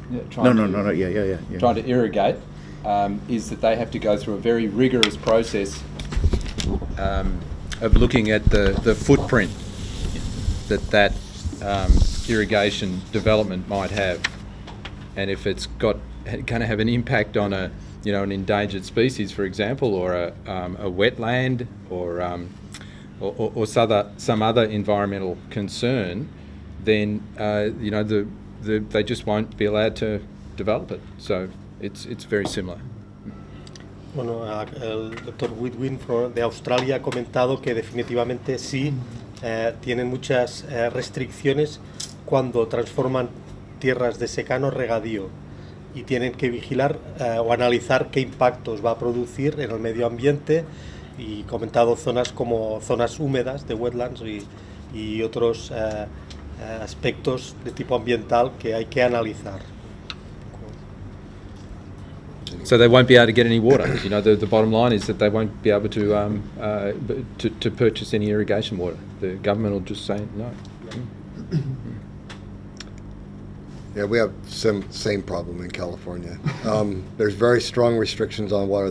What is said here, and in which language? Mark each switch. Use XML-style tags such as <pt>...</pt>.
<en>trying to irrigate, is that they have to go through a very rigorous process of looking at the footprint that irrigation development might have, and if it's going to have an impact on an endangered species, for example, or a wetland, or or some other environmental concern, then they just won't be allowed to develop it. So it's very similar.</en> <es>Bueno, el Dr. Whitwin de Australia ha comentado que definitivamente sí tienen muchas restricciones cuando transforman tierras de secano regadío y tienen que vigilar o analizar qué impactos va a producir en el medio ambiente, y comentado zonas como zonas húmedas de wetlands y otros aspectos de tipo ambiental que hay que analizar.</es> <en>So they won't be able to get any water. The bottom line is that they won't be able to purchase any irrigation water. The government will just say no. Yeah, we have same problem in California. There's very strong restrictions on water.</en>